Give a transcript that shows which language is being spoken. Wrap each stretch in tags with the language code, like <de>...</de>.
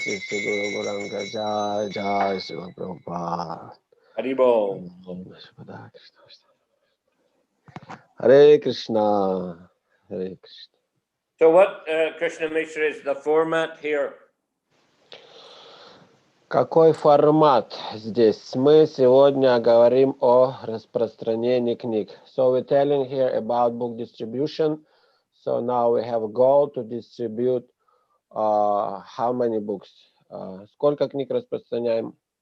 <sa>Jai Sri Guru Gauranga. Jai Jai Srila Prabhupada. Haribol. Hare Krishna. Hare Krishna.</sa> <en>So what, Krishna Mishra, is the format here?</en> <ru>Какой формат здесь? Мы сегодня говорим о распространении книг.</ru> <en>So we're telling here about book distribution. So now we have a goal to distribute how many books?</en> <ru>Сколько книг распространяем?</ru>